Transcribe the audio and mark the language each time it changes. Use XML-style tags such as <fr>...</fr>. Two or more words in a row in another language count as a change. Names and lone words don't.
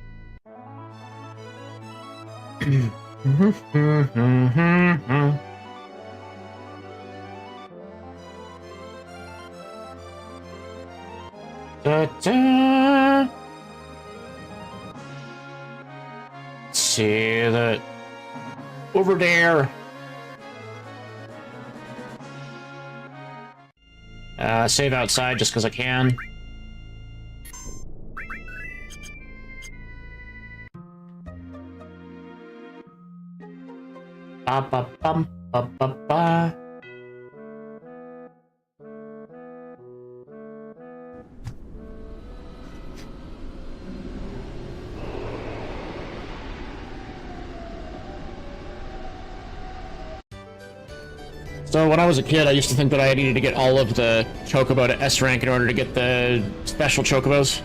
<en>Da-da. Let's see that over there. Save outside just because I can. Ba ba bum ba ba ba. So when I was a kid, I used to think that I needed to get all of the chocobo to S rank in order to get the special chocobos.</en>